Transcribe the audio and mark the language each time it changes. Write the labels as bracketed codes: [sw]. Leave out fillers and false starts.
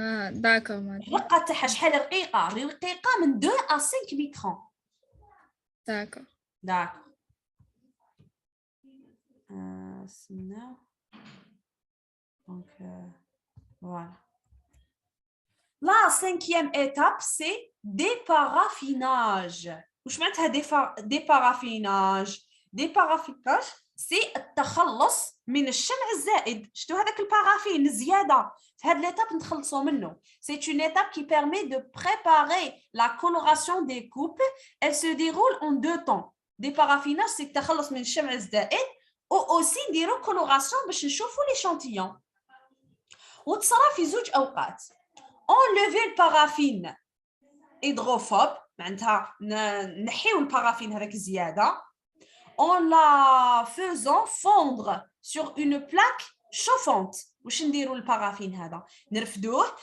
[ar] داكور مادام الرقه تاعها شحال رقيقه من 2 à 5 ميكرون داكور استنى دونك voilà. [fr] La 5e étape, c'est déparaffinage. [ar] وش معناتها déparaffinage؟ déparaffinage c'est التخلص من الشمع الزائد. شتو هذاك البارافين الزيادة؟ في هاد l'étape نتخلصوا منه. [fr] C'est une étape qui permet de préparer la coloration des coupes. Elle se déroule en 2 temps. [ar] déparaffinage c'est التخلص من الشمع الزائد و aussi نديرو coloration باش نشوفوا l'échantillon. وتصرى في 2 أوقات. enlever البارافين hydrophobe معناتها نحيو البارافين هذاك الزياده [fr] en la faisant fondre sur une plaque chauffante [ar] واش نديروا البارافين هذا نرفدوه